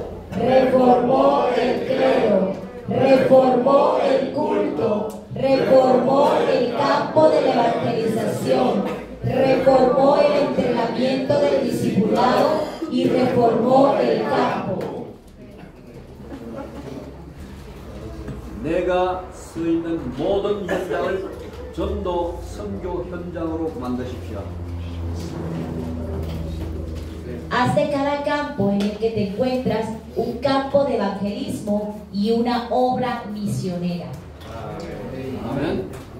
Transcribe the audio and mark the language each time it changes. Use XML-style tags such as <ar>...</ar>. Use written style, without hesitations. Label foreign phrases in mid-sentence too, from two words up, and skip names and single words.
<es>Reformó el clero. Reformó el culto. Reformó el campo de la evangelización. Reformó el entrenamiento del discipulado y reformó el campo.</es> <ko>내가 서 있는 모든 현장을 전도 선교 현장으로 만드십시오.</ko> <es>Haz de cada campo en el que te encuentras un campo de evangelismo y una obra misionera.</es> <ko>아멘.</ko>